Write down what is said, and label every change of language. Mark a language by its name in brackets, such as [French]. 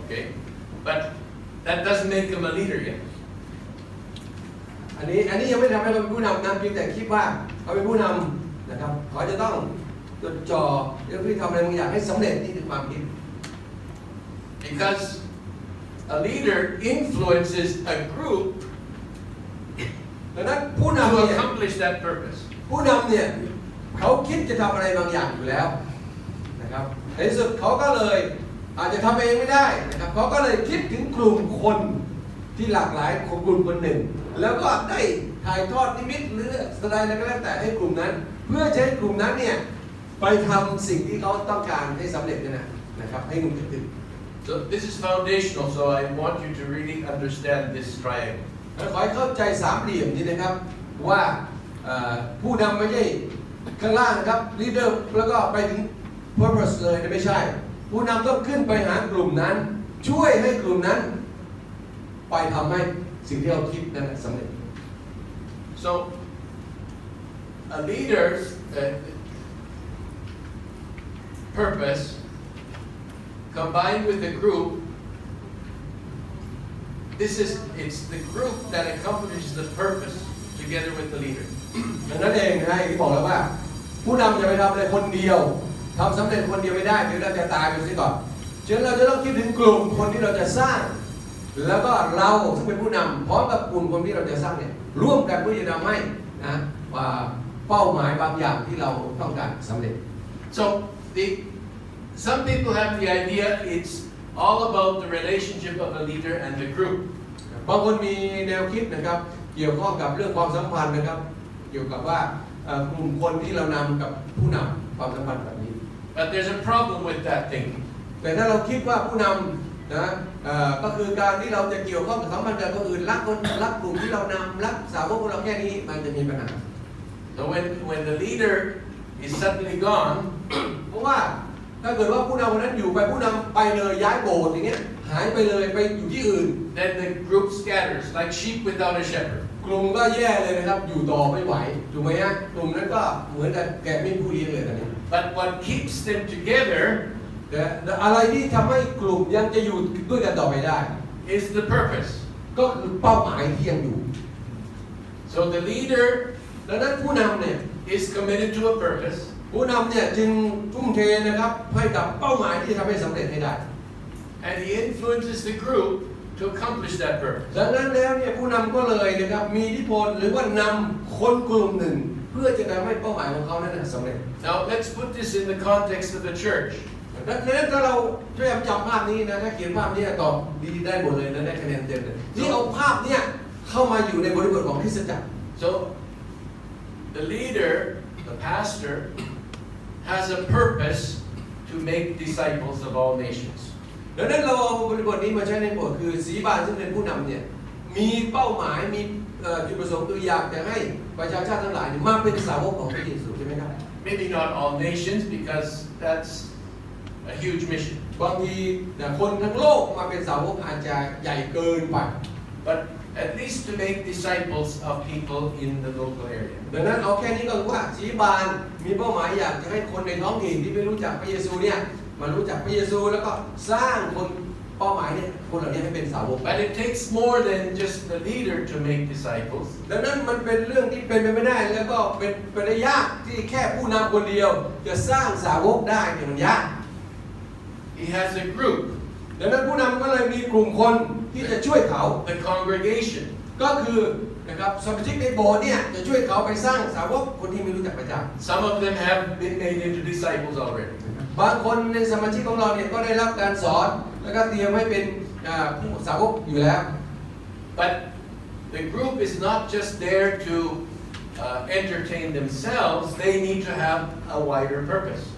[English] Okay, but that doesn't make him a leader yet. [Thai] อั อันนี้ยังไม่ทำให้เขาเป็นผู้นำนะเพียงแต่คิดว่าเขาเป็นผู้นำนะครับเขาจะต้องจดจ่อเรื่องที่ทำอะไรบางอย่างให้สำเร็จนี่คือความคิด [English] Because a leader influences a group [Thai] ดังนั้นผู้นำ [English] to [Thai] เนี่ย [English] accomplish that purpose. [Thai] ผู้นำเนี่ยเขาคิดจะทำอะไรบางอย่างอยู่แล้วนะครับในที่สุดเขาก็เลยอาจจะทำเองไม่ได้นะครับเขาก็เลยคิดถึงกลุ่มคนที่หลากหลายของกลุ่มคนหนึ่งแล้วก็ได้ถ่ายทอดนิมิตหรือแสดงอะไรก็แล้วแต่ให้กลุ่มนั้นเพื่อใช้กลุ่มนั้นเนี่ยไปทำสิ่งที่เขาต้องการให้สำเร็จนะครับให้มันเกิดขึ้น [English] So this is foundational. So I want you to really understand this triangle. [Thai] ขอให้เข้าใจสามเหลี่ยมนี้นะครับว่าผู้นำไม่ใช่ข้างล่างนะครับ leader แล้วก็ไปถึง purpose เลยไม่ใช่ผู้นำต้องขึ้นไปหากลุ่มนั้นช่วยให้กลุ่มนั้นไปทำให้สิ่งที่เราคิดนั้นสำเร็จ [English] So a leader's purpose combined with the group, it's the group that accomplishes the purpose together with the leader. [Thai] นั่นเองนะที่บอกแล้วว่าผู้นำจะไปทำอะไรคนเดียวทำสำเร็จคนเดียวไม่ได้เดี๋ยวเราจะตายไปซะก่อนฉะนั้นเราจะต้องคิดถึงกลุ่มคนที่เราจะสร้างแล้วก็เราซึ่งเป็นผู้นำพร้อมกับกลุ่มคนที่เราจะสร้างเนี่ยร่วมกันเพื่อจะทำให้นะว่าเป้าหมายบางอย่างที่เราต้องการสำเร็จ [English] So some people have the idea it's all about the relationship of a leader and the group. [Thai] บางคนมีแนวคิดนะครับเกี่ยวข้องกับเรื่องความสัมพันธ์นะครับเกี่ยวกับว่ากลุ่มคนที่เรานำกับผู้นำความสัมพันธ์แบบนี้ [English] But there's a problem with that thinking. [Thai] แต่ถ้าเราคิดว่าผู้นำนะก็คือการที่เราจะเกี่ยวข้องกับสัมพันธ์กับคนอื่นรักกลุ่มที่เรานำรักสาวกของเราแค่นี้มันจะมีปัญหา [English] So when the leader is suddenly gone, [Thai] เพราะว่าถ้าเกิดว่าผู้นำคนนั้นอยู่ไปผู้นำไปเลยย้ายโบสถ์อย่างเงี้ยหายไปเลยไปอยู่ที่อื่น [English] then the group scatters like sheep without a shepherd. [Thai] กลุ่มก็แย่เลยนะครับอยู่ต่อไม่ไหวถูกไหมฮะกลุ่มนั้นก็เหมือนกับแกะไม่ผู้เลี้ยงเลยตอนนี้ [English] But what keeps them together [Thai] แต่อะไรที่ทำให้กลุ่มยังจะอยู่ด้วยกันต่อไปได้ [English] is the purpose. [Thai] ก็คือเป้าหมายที่ยังอยู่ [English] So the leader [Thai] ดังนั้นผู้นำเนี่ย [English] is committed to a purpose. [Thai] ผู้นำเนี่ยจึงทุ่มเทนะครับให้กับเป้าหมายที่จะทำให้สำเร็จให้ได้ [English] And he influences the group to accomplish that purpose. [Thai] ดังนั้นแล้วเนี่ยผู้นำก็เลยนะครับมีอิทธิพลหรือว่านำคนกลุ่มหนึ่งเพื่อจะทำให้เป้าหมายของเขานั้นสำเร็จ [English] Now let's put this in the context of the church. [Thai] ดังนั้นถ้าเราช่วยจำภาพนี้นะถ้าเขียนภาพนี้ตอบดีได้หมดเลยนะได้คะแนนเต็มเลยนี่เอาภาพเนี่ยเข้ามาอยู่ในบริบทของคริสตจักร [English] So the leader, the pastor, has a purpose to make disciples of all nations. [Thai] ดังนั้นเราเอาบริบทนี้มาใช้ในบทคือศรีบาลซึ่งเป็นผู้นำเนี่ยมีเป้าหมายมีจุดประสงค์คืออยากจะให้ประชาชาติทั้งหลายมาเป็นสาวกของพระเยซูใช่ไหมครับ [English] Maybe not all nations because that's a huge mission. [Thai] บางทีคนทั้งโลกมาเป็นสาวกอาจจะใหญ่เกินไป [English] But at least to make disciples of people in the local area. [Thai] ดังนั้นเอาแค่นี้ก็รู้ว่าศรีบาลมีเป้าหมายอยากจะให้คนในท้องถิ่นที่ไม่รู้จักพระเยซูเนี่ยมารู้จักพระเยซูแล้วก็สร้างคนเป้าหมายเนี่ยคนเหล่านี้ให้เป็นสาวก [English] But it takes more than just the leader to make disciples. [Thai] ดังนั้นมันเป็นเรื่องที่เป็นไปไม่ได้แล้วก็เป็นไปได้ยากที่แค่ผู้นำคนเดียวจะสร้างสาวกได้เนี่ยมันยาก [English] He has a group, [Thai] ดังนั้นผู้นำก็เลยมีกลุ่มคนที่จะช่วยเขา [English] the congregation. [Thai] ก็คือนะครับสมาชิกในโบสถ์เนี่ยจะช่วยเขาไปสร้างสาวกคนที่ไม่รู้จักพระเจ้า [English] Some of them have been made into disciples already. [Thai] บางคนในสมาชิกของเราเนี่ยก็ได้รับการสอนแล้วก็เตรียมให้เป็นผู้สาวกอยู่แล้ว [English] But the group is not just there to entertain themselves. They need to have a wider purpose.